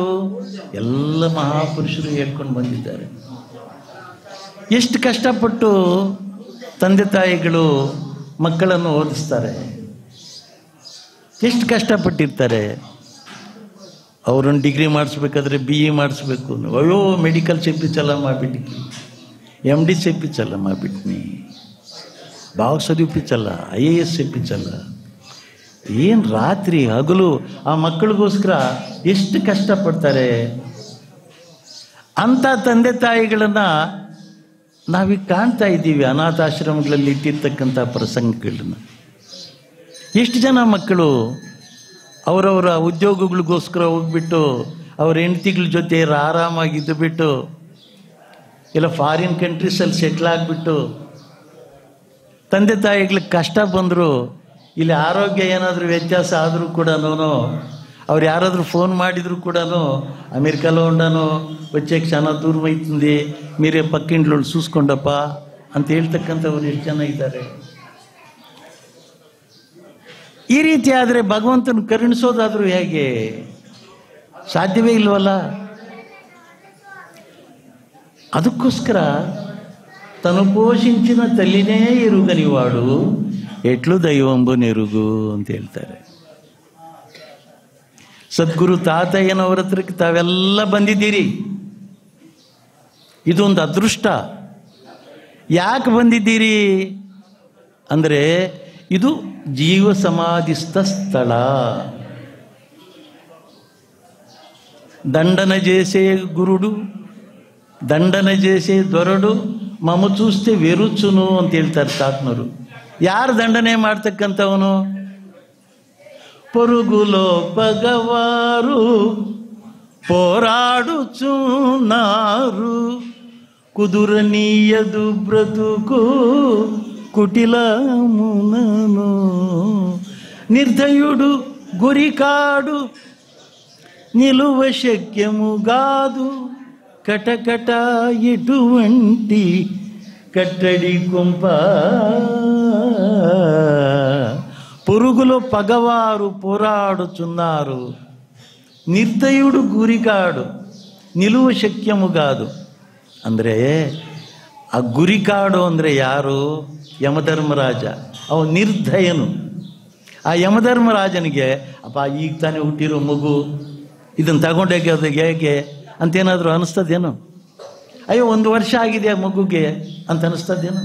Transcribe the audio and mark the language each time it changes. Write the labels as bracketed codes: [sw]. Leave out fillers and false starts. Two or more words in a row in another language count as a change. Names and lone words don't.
[kn] ಎಲ್ಲ ಮಹಾಪುರುಷರು ಹೇಳ್ಕೊಂಡು ಬಂದಿದ್ದಾರೆ. ಎಷ್ಟು ಕಷ್ಟಪಟ್ಟು ತಂದೆ ತಾಯಿಗಳು ಮಕ್ಕಳನ್ನು ಓದಿಸ್ತಾರೆ, ಎಷ್ಟು ಕಷ್ಟಪಟ್ಟಿರ್ತಾರೆ. ಅವರನ್ನು ಡಿಗ್ರಿ ಮಾಡಿಸ್ಬೇಕಾದ್ರೆ BE ಮಾಡಿಸ್ಬೇಕು, ಅಯ್ಯೋ ಮೆಡಿಕಲ್ చెప్పించాలా ಮಾಡಿಬಿಟ್ಟು, MD చెప్పించాలా ಮಾಡಿಬಿಟ್ನಿ, [te] బాగా చదివిపించాలా, IAS చెప్పించాలా. [kn] ಏನು ರಾತ್ರಿ ಹಗಲು ಆ ಮಕ್ಕಳಿಗೋಸ್ಕರ ಎಷ್ಟು ಕಷ್ಟಪಡ್ತಾರೆ. ಅಂಥ ತಂದೆ ತಾಯಿಗಳನ್ನು ನಾವೀಗ ಕಾಣ್ತಾ ಇದ್ದೀವಿ ಅನಾಥಾಶ್ರಮಗಳಲ್ಲಿ ಇಟ್ಟಿರ್ತಕ್ಕಂಥ ಪ್ರಸಂಗಗಳನ್ನು. ಎಷ್ಟು ಜನ ಮಕ್ಕಳು ಅವರವರ ಉದ್ಯೋಗಗಳಿಗೋಸ್ಕರ ಹೋಗ್ಬಿಟ್ಟು ಅವ್ರ ಹೆಂಡತಿಗಳ ಜೊತೆ ಆರಾಮಾಗಿದ್ದು ಬಿಟ್ಟು ಇಲ್ಲ ಫಾರಿನ್ ಕಂಟ್ರೀಸಲ್ಲಿ ಸೆಟ್ಲ್ ಆಗಿಬಿಟ್ಟು, ತಂದೆ ತಾಯಿಗಳಿಗೆ ಕಷ್ಟ ಬಂದರು, ಇಲ್ಲಿ ಆರೋಗ್ಯ ಏನಾದರೂ ವ್ಯತ್ಯಾಸ ಆದರೂ ಕೂಡ ಅವ್ರು ಯಾರಾದರೂ ಫೋನ್ ಮಾಡಿದರೂ ಕೂಡ [te] అమెరికాలో ఉన్నాను వచ్చే క్షణ దూరం అవుతుంది మీరే పక్కింట్లో చూసుకోండప్ప [kn] ಅಂತ ಹೇಳ್ತಕ್ಕಂಥವ್ರು ಎಷ್ಟು ಜನ ಇದ್ದಾರೆ. ಈ ರೀತಿ ಆದರೆ ಭಗವಂತನ ಕರುಣಿಸೋದಾದರೂ ಹೇಗೆ? ಸಾಧ್ಯವೇ ಇಲ್ವಲ್ಲ. [te] ಅದಕ್ಕೋಸ್ಕರ తను పోషించిన తల్లినే ఎరుగనివాడు ఎట్లు దైవంబు నెరుగు [kn] ಅಂತ ಹೇಳ್ತಾರೆ. ಸದ್ಗುರು ತಾತಯ್ಯನವರ ಹತ್ರಕ್ಕೆ ತಾವೆಲ್ಲ ಬಂದಿದ್ದೀರಿ. ಇದೊಂದು ಅದೃಷ್ಟ. ಯಾಕೆ ಬಂದಿದ್ದೀರಿ ಅಂದರೆ ಇದು ಜೀವ ಸಮಾಧಿಸ್ಥ ಸ್ಥಳ. [te] దండన చేసే గురుడు, దండన చేసే దొరడు, ಮಮ చూస్తే వెరుచును [kn] ಅಂತ ಹೇಳ್ತಾರೆ ತಾತ್ಮರು. ಯಾರು ದಂಡನೆ ಮಾಡ್ತಕ್ಕಂಥವನು? [te] పొరుగులో పగవారు పోరాడుచున్నారు, కుదురనీయదు బ్రతుకు కుటిలమునను. నిర్దయుడు గురికాడు, నిలువ శక్యము గాదు, కటకట ఎటువంటి కట్టడి కొంప. పొరుగులో పగవారు పోరాడుచున్నారు, నిర్దయుడు గురికాడు, నిలువ శక్యము కాదు. [kn] ಅಂದರೆ ಆ ಗುರಿಕಾಡು ಅಂದರೆ ಯಾರು? ಯಮಧರ್ಮರಾಜ. ಅವ ನಿರ್ದಯನು. ಆ ಯಮಧರ್ಮರಾಜನಿಗೆ ಅಪ್ಪ ಈಗ ತಾನೇ ಹುಟ್ಟಿರೋ ಮಗು, ಇದನ್ನು ತಗೊಂಡೋಗಿ ಅದಕ್ಕೆ ಹೇಗೆ ಅಂತೇನಾದರೂ ಅನ್ನಿಸ್ತದೇನು? ಅಯ್ಯೋ 1 ವರ್ಷ ಆಗಿದೆ ಆ ಮಗುಗೆ ಅಂತ ಅನ್ನಿಸ್ತದೇನು?